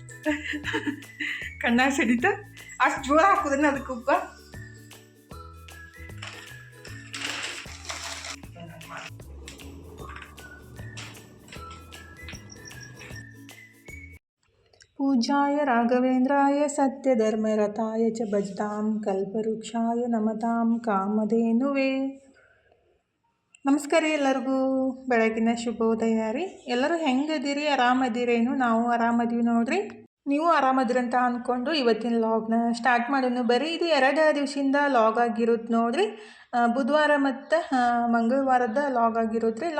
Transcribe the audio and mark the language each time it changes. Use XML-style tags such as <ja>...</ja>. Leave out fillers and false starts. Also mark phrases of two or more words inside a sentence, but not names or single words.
<kn>ಕಣ್ಣ ಸಿಡಿತ ಅಷ್ಟು ಜೋರ ಹಾಕೋದನ್ನ ಅದಕ್ಕೆ ಉಪ್ಪ.</kn> <sa>पूजाय राघवेन्द्राय सत्यधर्मरताय च भजतां कल्पवृक्षाय नमतां कामधेनुवे.</sa> <kn>ನಮಸ್ಕಾರ ರೀ ಎಲ್ಲರಿಗೂ. ಬೆಳಗಿನ ಶುಭೋದಯ ರೀ. ಎಲ್ಲರೂ ಹೆಂಗದಿರಿ? ಆರಾಮದಿರೇನು? ನಾವು ಆರಾಮದೀವಿ ನೋಡ್ರಿ. ನೀವು ಆರಾಮದಿರಂತ ಅಂದ್ಕೊಂಡು ಇವತ್ತಿನ ಲಾಗ್ನ ಸ್ಟಾರ್ಟ್ ಮಾಡೋಣ ಬರ್ರಿ. ಇದು 2 ದಿವಸದಿಂದ ಲಾಗ್ ಆಗಿರುತ್ತೆ ನೋಡ್ರಿ. ಬುಧವಾರ ಮತ್ತು ಮಂಗಳವಾರದ ಲಾಗ್ ಆಗಿರುತ್ತೆ ರೀ.</kn>